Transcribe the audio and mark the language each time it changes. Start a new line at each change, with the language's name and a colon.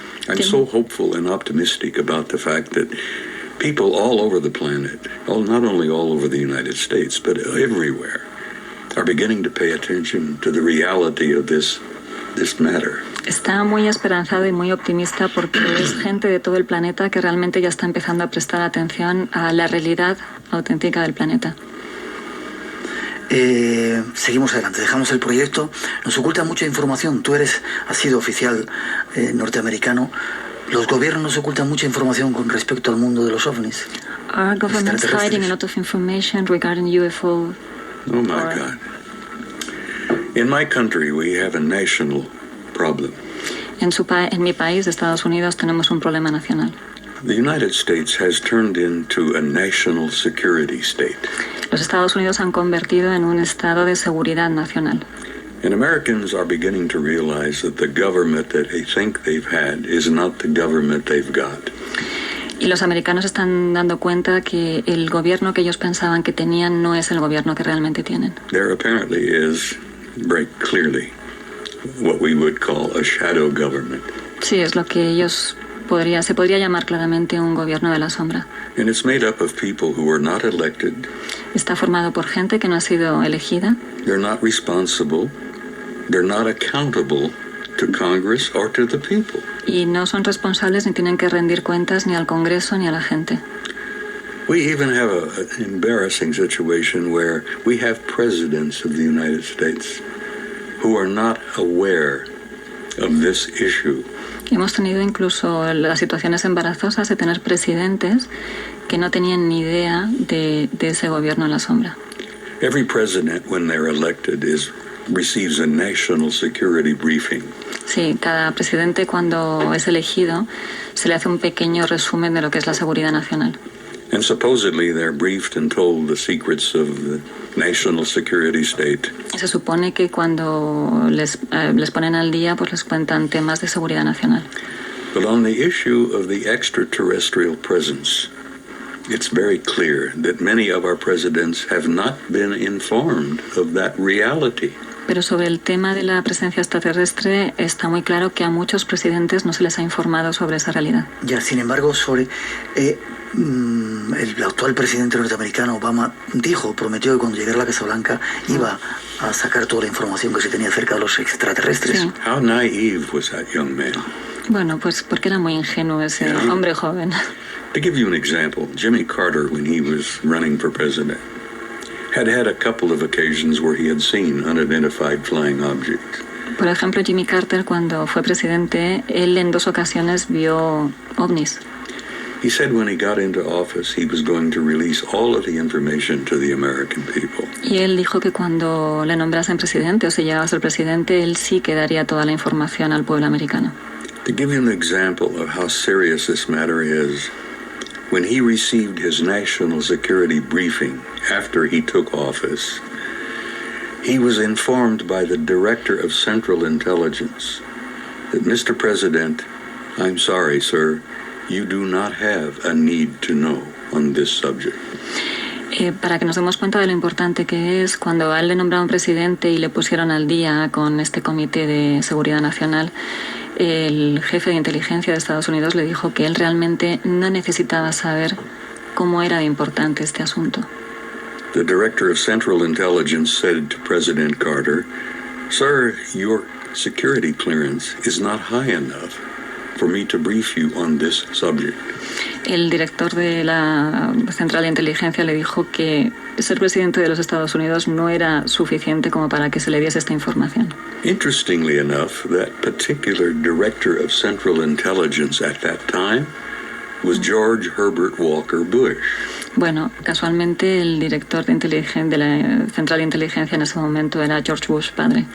English: I'm so hopeful and optimistic about the fact that people all over the planet, not only all over the United States, but everywhere, are beginning to pay attention to the reality of this matter.
Spanish: Está muy esperanzado y muy optimista porque es gente de todo el planeta que realmente ya está empezando a prestar atención a la realidad auténtica del planeta. Seguimos adelante, dejamos el proyecto. Nos oculta mucha información. Tú has sido oficial norteamericano. Los gobiernos nos ocultan mucha información con respecto al mundo de los ovnis.
English: Our government's hiding a lot of information regarding UFO. Oh my God. In my country, we have a national problem.
Spanish: En mi país, Estados Unidos, tenemos un problema nacional.
English: The United States has turned into a national security state.
Spanish: Los Estados Unidos han convertido en un estado de seguridad nacional.
English: And Americans are beginning to realize that the government that they think they've had is not the government they've got.
Spanish: Y los americanos están dando cuenta que el gobierno que ellos pensaban que tenían no es el gobierno que realmente tienen.
English: There apparently is, very clearly, what we would call a shadow government.
Spanish: Sí, es lo que se podría llamar claramente un gobierno de la sombra.
English: And it's made up of people who are not elected.
Spanish: Está formado por gente que no ha sido elegida.
English: They're not responsible. They're not accountable to Congress or to the people.
Spanish: Y no son responsables ni tienen que rendir cuentas ni al Congreso ni a la gente.
English: We even have an embarrassing situation where we have presidents of the United States who are not aware of this issue.
Spanish: Hemos tenido incluso las situaciones embarazosas de tener presidentes que no tenían ni idea de ese gobierno en la sombra.
English: Every president, when they're elected, receives a national security briefing.
Spanish: Sí, cada presidente cuando es elegido se le hace un pequeño resumen de lo que es la seguridad nacional.
English: And supposedly they're briefed and told the secrets of the national security state.
Spanish: Se supone que cuando les ponen al día, pues les cuentan temas de seguridad nacional.
English: But on the issue of the extraterrestrial presence, it's very clear that many of our presidents have not been informed of that reality.
Spanish: Pero sobre el tema de la presencia extraterrestre está muy claro que a muchos presidentes no se les ha informado sobre esa realidad. Ya, sin embargo, sobre el actual presidente norteamericano Obama prometió que cuando llegara a la Casa Blanca iba a sacar toda la información que se tenía acerca de los extraterrestres. Sí.
English: How naive was that young man?
Spanish: Bueno, pues porque era muy ingenuo ese hombre joven.
English: To give you an example, Jimmy Carter, when he was running for president, had a couple of occasions where he had seen unidentified flying objects.
Spanish: Por ejemplo, Jimmy Carter, cuando fue presidente, él en 2 ocasiones vio ovnis.
English: He said when he got into office, he was going to release all of the information to the American people.
Spanish: Y él dijo que cuando le nombrasen presidente o si llegaba a ser presidente, él sí que daría toda la información al pueblo americano.
English: To give you an example of how serious this matter is, when he received his national security briefing after he took office, he was informed by the Director of Central Intelligence that, Mr. President, I'm sorry, sir, you do not have a need to know on this subject.
Spanish: Para que nos demos cuenta de lo importante que es, cuando a él le nombraron presidente y le pusieron al día con este Comité de Seguridad Nacional, el jefe de inteligencia de Estados Unidos le dijo que él realmente no necesitaba saber cómo era de importante este asunto.
English: The Director of Central Intelligence said to President Carter, "Sir, your security clearance is not high enough for me to brief you on this subject."
Spanish: El director de la Central de Inteligencia le dijo que ser presidente de los Estados Unidos no era suficiente como para que se le diese esta información.
English: Interestingly enough, that particular Director of Central Intelligence at that time was George Herbert Walker Bush.
Spanish: Bueno, casualmente el director de la Central de Inteligencia en ese momento era George Bush padre,